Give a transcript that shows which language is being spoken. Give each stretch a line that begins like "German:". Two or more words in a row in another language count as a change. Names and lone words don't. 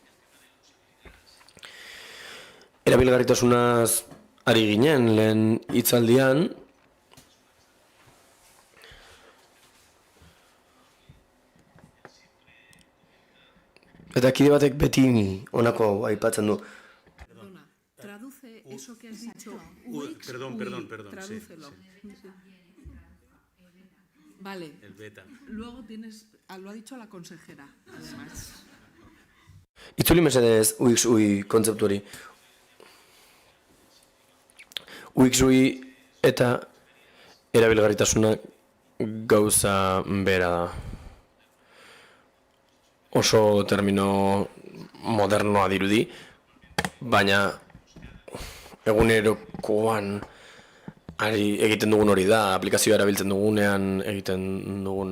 Basque: Erabilgarritasunaz ari ginen lehen hitzaldian. Eta kide batek beti honako aipatzen du.
Spanish: Traduce eso que has dicho. Perdón. Tradúcelo. Sí. Vale. El beta. Luego lo ha dicho la consejera, además.
Basque: Itzuli mesedez UX-UI kontzeptu hori. UX-UI eta erabilgarritasuna gauza bera da. Oso termino modernoa dirudi, baina egunerokoan egiten dugun hori da, aplikazioa erabiltzen dugunean egiten duguna.